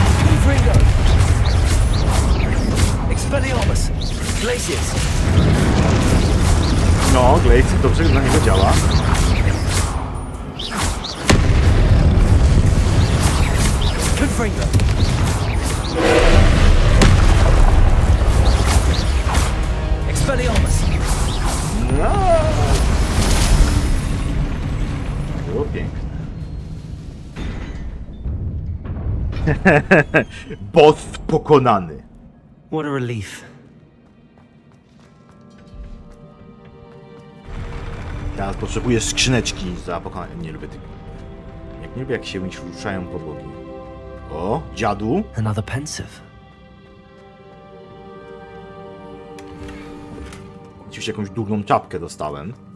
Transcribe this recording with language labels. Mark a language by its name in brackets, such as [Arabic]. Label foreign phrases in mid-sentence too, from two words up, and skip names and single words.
[Polish] Confringo! Expelliarmus! Glacius! No, Glacius dobrze na niego działa. Confringo! Expelliarmus! No. Było piękne. Boss pokonany. [English] What a relief. [Polish] Teraz potrzebuję skrzyneczki za pokonanie. Nie lubię tych. Nie lubię jak się ruszają podłogi. O, dziadu. [English] Another pensive. [Polish] Oczywiście jakąś durną czapkę dostałem.